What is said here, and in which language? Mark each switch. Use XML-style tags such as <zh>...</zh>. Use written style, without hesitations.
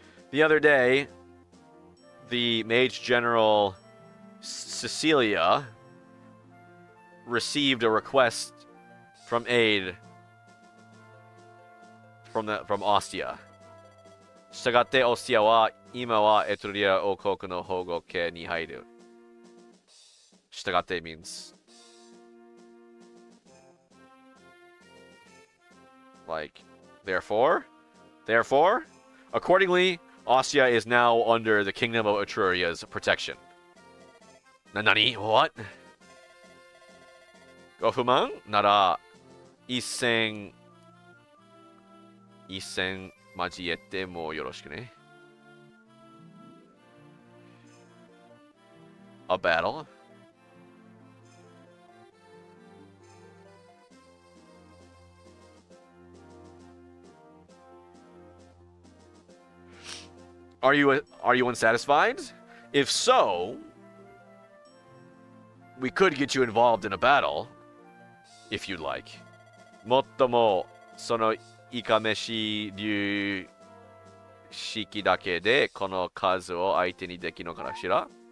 <en>The other day, the Mage General Cecilia received a request from aid from Ostia.</en> <ja>したがって、オスティアは今はエトリア王国の保護下に入る。</ja> <en>したがって means like therefore, accordingly, Ostia is now under the kingdom of Etruria's protection.</en> <ja>Nani?</ja> <en>What?</en> <ja>ご不満なら一戦交えてもよろしくね。</ja> <en>A battle? Are you unsatisfied? If so, we could get you involved in a battle, if you'd like.</en> <ja>もっともそのいかめし流式だけでこの数を相手にできるのかしら？</ja>